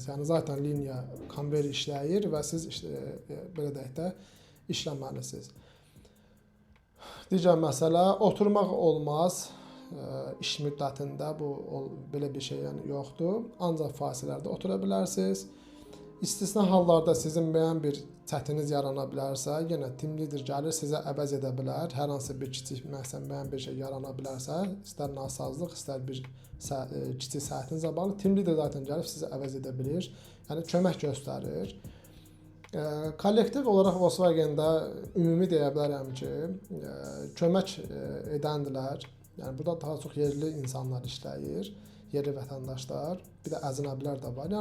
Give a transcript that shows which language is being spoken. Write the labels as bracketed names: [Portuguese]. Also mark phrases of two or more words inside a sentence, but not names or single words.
[Azerbaijani] Yəni zaten liniya konveyor işləyir və siz belə deyək də işləməlisiniz. Digər məsələ oturmaq olmaz. iş müddətində belə bir şey yəni yoxdur. Ancaq fasilələrdə otura bilərsiniz. İstisna hallarda sizin müəyyən bir çətininiz yarana bilərsə, yenə [English] team leader [Azerbaijani] gəlir sizə əvəz edə bilər. Hər hansı bir kiçik müəyyən bir şey yarana bilərsə, istər nasazlıq, istər bir kiçik səhətinizlə bağlı [English] team leader [Azerbaijani] zaten gəlib sizə əvəz edə bilir. Yəni kömək göstərir. Kollektiv olaraq Volkswagen-də ümumi deyə bilərəm ki, kömək edəndilər. Yəni burada daha çox yerli insanlar işləyir, yerli vətəndaşlar, bir də əcnəbilər də var.